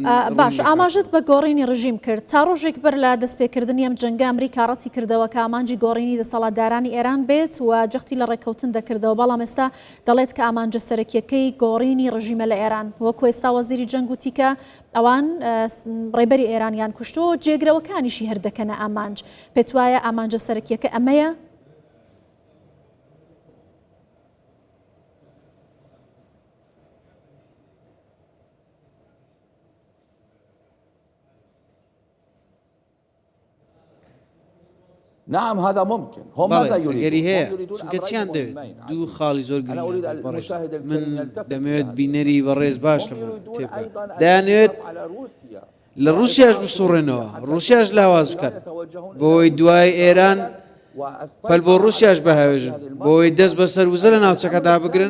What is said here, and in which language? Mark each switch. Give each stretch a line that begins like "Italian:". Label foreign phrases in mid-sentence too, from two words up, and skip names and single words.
Central Kurdish: باش، ئاماژت بە گۆڕینی ڕژیم کرد. تا ڕۆژێک بەر لە دەستپێکردنی ئەم جەنگە ئەمریکا ڕەتی کردەوە کە ئامانجی گۆڕینی دەسەڵاتدارانی ئێران بێت و جەختی لە ڕێککەوتن دەکردەوە، بەڵام ئێستا دەڵێت کە ئامانجە سەرەکیەکەی گۆڕینی ڕژیمە لە ئێران. وەکو ئێستا وەزیری جەنگ وتی کە ئەوان ڕێبەری ئێرانیان کوشتەوە، جێگرەوەکانیشی هەردەکەنە ئامانج. پێت وایە ئامانجە سەرەکیەکە ئەمەیە؟
Arabic: نعم هذا ممكن. هم ماذا
Central Kurdish: يريدون؟ چونکە چیان دەوێت؟ دوو خاڵی زۆر گرنگ من دەمەوێت بینەری بەڕێز باش لەمە تێبگات. دەیانەوێت لە رووسیاش بسوڕێنەوە، رووسیاش لاواز بکەن بۆی دوای ئێران پەل بۆ رووسیاش بەهاوێژن، بۆی دەست بەسەر وزە لە ناوچەکەدا بگرن.